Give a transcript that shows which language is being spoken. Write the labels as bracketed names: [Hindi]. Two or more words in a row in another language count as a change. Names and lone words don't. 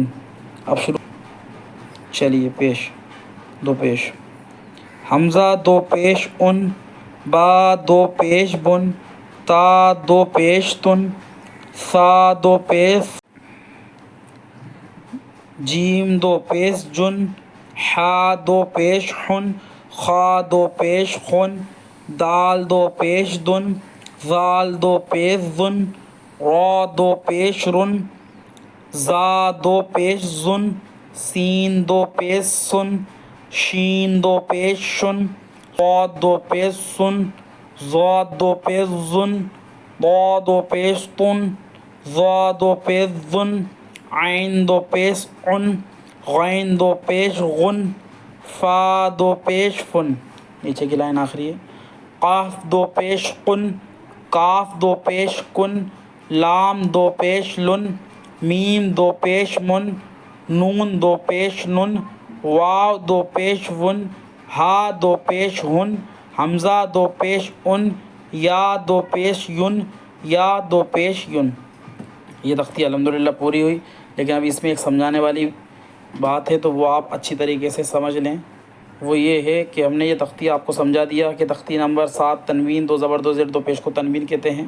[Urdu] اب شروع۔ چلیے پیش دو پیش. ہمزہ دو پیش اُن، با دو پیش بُن، تا دو پیش تُن، ثا دو پیش، جیم دو پیش جُن, ہا دو پیش ہن، خا دو پیش خن، دال دو پیش دن، زال دو پیش زن، را دو پیش رن، زا دو پیش زن، سین دو پیش سن، شین دو پیش شن، صاد دو پیش سن، ضاد دو پیش زن، ضا دو پیش تن، ظا دو پیش زن، عین دو پیش عن، غین دو پیش غن، فا دو پیش فن، نیچے کی لائن آخری ہے، قاف دو پیش قن، کاف دو پیش کن، لام دو پیش لن، میم دو پیش من، نون دو پیش نن، واو دو پیش ون، ہا دو پیش ہن، حمزہ دو پیش ان، یا دو پیش ین، یا دو پیش ین۔ یہ تختی الحمدللہ پوری ہوئی، لیکن ابھی اس میں ایک سمجھانے والی بات ہے تو وہ آپ اچھی طریقے سے سمجھ لیں۔ وہ یہ ہے کہ ہم نے یہ تختی آپ کو سمجھا دیا کہ تختی نمبر 7 تنوین 2 زبر 2 زیر 2 پیش کو تنوین کہتے ہیں۔